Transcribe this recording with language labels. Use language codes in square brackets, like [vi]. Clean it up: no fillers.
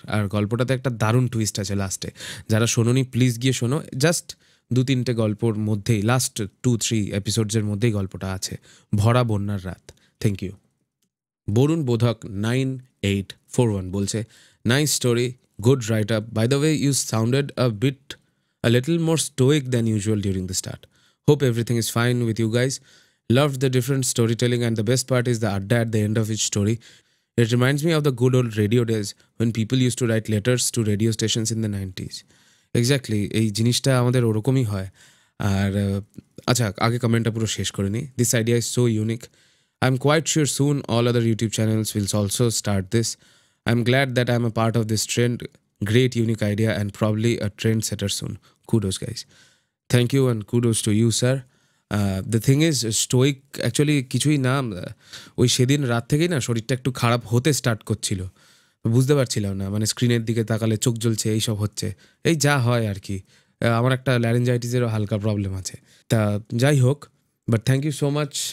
[bn] আর গল্পটাতে একটা দারুণ টুইস্ট আছে লাস্টে। যারা শোনোনি প্লিজ গিয়ে শোনো। জাস্ট 2-3টে গল্পর মধ্যেই, লাস্ট 2-3 এপিসোডসের মধ্যেই গল্পটা আছে। ভরা বন্যার রাত। Thank you. বরুণ বোধক 9841 বলছে, [en] Nice story, good write up. By the way, you sounded a little more stoic than usual during the start. Hope everything is fine with you guys. Loved the different storytelling, and the best part is the adda at the end of each story. It reminds me of the good old radio days when people used to write letters to radio stations in the 90s. [bn] Exactly, এই জিনিসটা আমাদের ওরকমই হয়। আর আচ্ছা, আগে কমেন্টটা পুরো শেষ করে নিই। [en] This idea is so unique. I'm quite sure soon all other YouTube channels will also start this. I'm glad that I'm a part of this trend. Great unique idea and probably a trendsetter soon. Kudos guys. Thank you and kudos to you sir. The thing is, stoic actually [bn] কিছুই না। ওই সেদিন রাত থেকেই না শরীরটা একটু খারাপ হতে স্টার্ট করছিল, বুঝতে পারছিলাম না। মানে স্ক্রিনের দিকে তাকালে চোখ জ্বলছে, এইসব হচ্ছে, এই যা হয় আর কি। আমার একটা ল্যারেঞ্জাইটিসেরও হালকা প্রবলেম আছে। তা যাই হোক, [en] But thank you so much.